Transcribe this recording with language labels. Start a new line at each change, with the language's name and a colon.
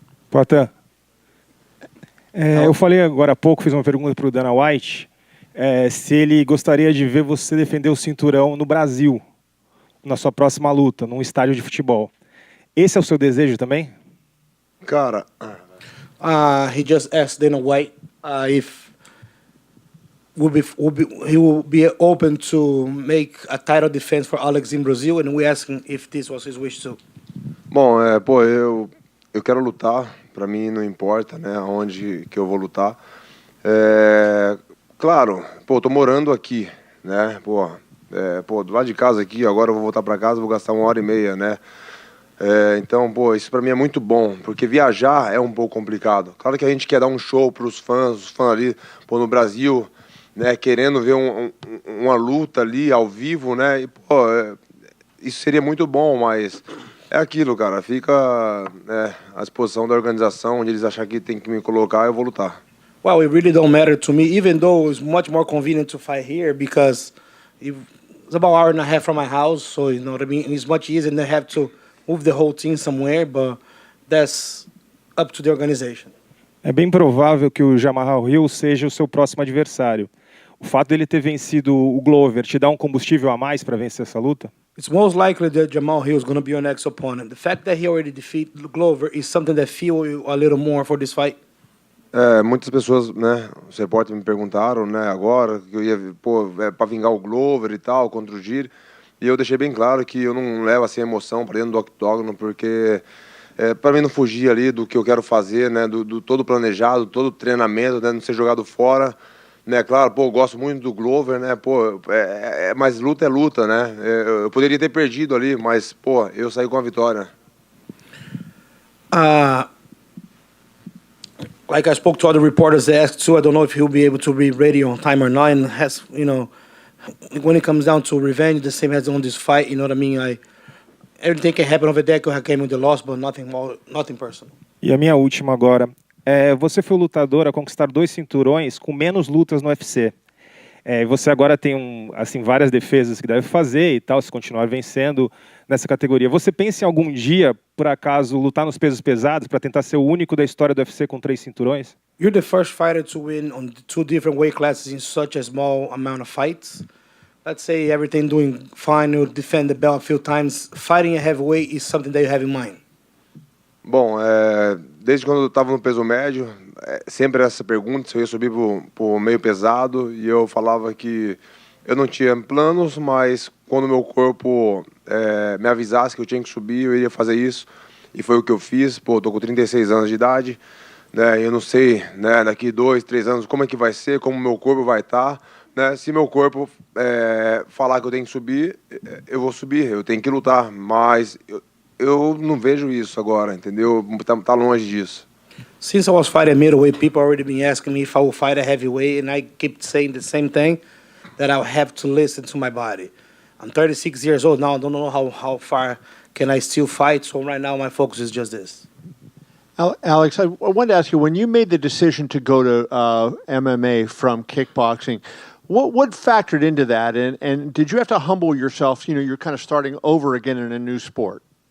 Portuguese: Poitin, eu falei agora há pouco, fiz uma pergunta para o Dana White, se ele gostaria de ver você defender o cinturão no Brasil, na sua próxima luta, num estádio de futebol. Esse é o seu desejo também? Cara,
English: he just asked Dana White if he will be open to make a title defense for Alex in Brazil, and we asked him if this was his wish too.
Portuguese: Bom, pô, eu eu quero lutar, para mim não importa, né, aonde que eu vou lutar. Claro, pô, tô morando aqui, né, do lado de casa aqui, agora eu vou voltar para casa, vou gastar 1h30, né. Então, pô, isso para mim é muito bom, porque viajar é um pouco complicado. Claro que a gente quer dar um show para os fãs ali, pô, no Brasil, né, querendo ver uma luta ali ao vivo, né, e, pô, isso seria muito bom, mas é aquilo, cara, fica à disposição da organização, onde eles acharem que tem que me colocar, eu vou lutar.
English: Well, it really don't matter to me, even though it's much more convenient to fight here because it's about an hour and a half from my house, so you know what I mean. It's much easier than have to move the whole team somewhere, but that's up to the organization.
Portuguese: É bem provável que o Jamahal Hill seja o seu próximo adversário. O fato dele ter vencido o Glover te dá um combustível a mais para vencer essa luta?
English: It's most likely that Jamal Hill is going to be your next opponent. The fact that he already defeated Glover is something that fuel you a little more for this fight.
Portuguese: Muitas pessoas, né, os repórteres me perguntaram, né, agora que eu ia, para vingar o Glover e tal contra o Jiri, e eu deixei bem claro que eu não levo assim emoção para dentro do octógono, porque para mim não fugir ali do que eu quero fazer, né, do todo planejado, todo treinamento, né, não ser jogado fora, né, claro, eu gosto muito do Glover, né, mas luta é luta, né, eu poderia ter perdido ali, mas, eu saí com a vitória.
English: Like I spoke to other reporters, they asked too, I don't know if he'll be able to be ready on time or not, and has, you know, when it comes down to revenge, the same as on this fight, you know what I mean, everything can happen over there, I came with the loss, but nothing personal.
Portuguese: E a minha última agora. Você foi o lutador a conquistar 2 cinturões com menos lutas no UFC. Você agora tem várias defesas que deve fazer e tal, se continuar vencendo nessa categoria. Você pensa em algum dia, por acaso, lutar nos pesos pesados para tentar ser o único da história do UFC com 3 cinturões?
English: You're the first fighter to win on 2 different weight classes in such a small amount of fights. Let's say everything doing fine, you defend the belt a few times. Fighting a heavyweight is something that you have in mind.
Portuguese: Bom, desde quando eu estava no peso médio, sempre essa pergunta se eu ia subir pro meio pesado, e eu falava que eu não tinha planos, mas quando o meu corpo me avisasse que eu tinha que subir, eu iria fazer isso, e foi o que eu fiz. Tô com 36 anos de idade, né, eu não sei, né, daqui 2, 3 anos como é que vai ser, como o meu corpo vai estar, né, se meu corpo falar que eu tenho que subir, eu vou subir, eu tenho que lutar, mas eu não vejo isso agora, entendeu? Tá longe disso.
English: Since I was fighting middleweight, people already been asking me if I will fight a heavyweight, and I keep saying the same thing, that I'll have to listen to my body. I'm 36 years old now, I don't know how far can I still fight, so right now my focus is just this. Alex, I wanted to ask you, when you made the decision to go to MMA from kickboxing, what factored into that, and did you have to humble yourself? You know, you're kind of starting over again in a new sport.